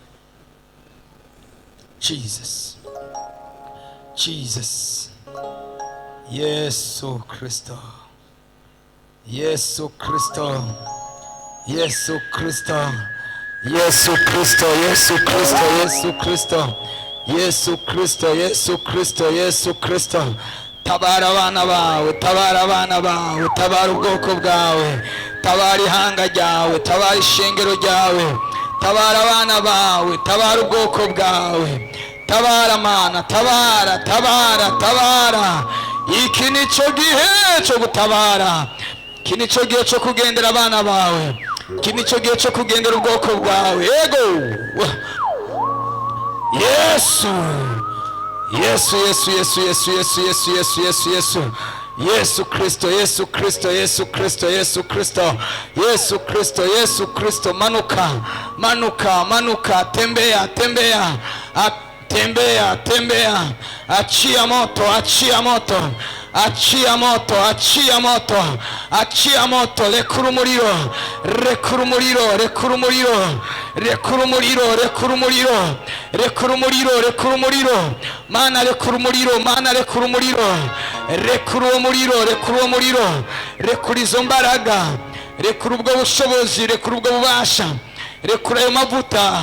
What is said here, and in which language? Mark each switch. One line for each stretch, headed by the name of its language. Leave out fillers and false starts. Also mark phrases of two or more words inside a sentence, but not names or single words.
Rundi: Jesus, Jesus, Yesu Kristo, Yesu Kristo, Yesu Kristo, Yesu Kristo, Yesu Kristo, Yesu Kristo, Yesu Kristo, Yesu Kristo, Yesu Kristo. Tabara abana bawe, tabara abana bawe, tabara ubwoko bwawe, tabara ihanga ryawe, tabara ishengero ryawe, tabara abana bawe, tabara ubwoko bwawe, tabara Mana, tabara, tabara, tabara. Iki nico gihe cyo gutabara, iki nico gihe cyo kugendera abana bawe, iki nico gihe cyo kugendera ubwoko bwawe. Yego Yesu, Yesu, Yesu, Yesu, Yesu, Yesu, Yesu, Yesu, Yesu, Yesu, Yesu Kristo, Yesu Kristo, Yesu Kristo, Yesu Kristo, Yesu Kristo, Yesu Kristo. Manuka, manuka, manuka,
Swahili: tembea, tembea, tembea, tembea. Achia moto, achia moto, achia moto, achia moto, achia moto.
Rundi: Rekura umuriro, rekura umuriro, rekura umuriro, rekura umuriro, rekura umuriro, rekura umuriro, rekura umuriro. Mana rekura umuriro, Mana rekura umuriro, rekura uwo muriro, rekura uwo muriro, rekura izo mbaraga, rekura ubwo bushobozi, rekura ubwo bubasha, rekura ayo mavuta.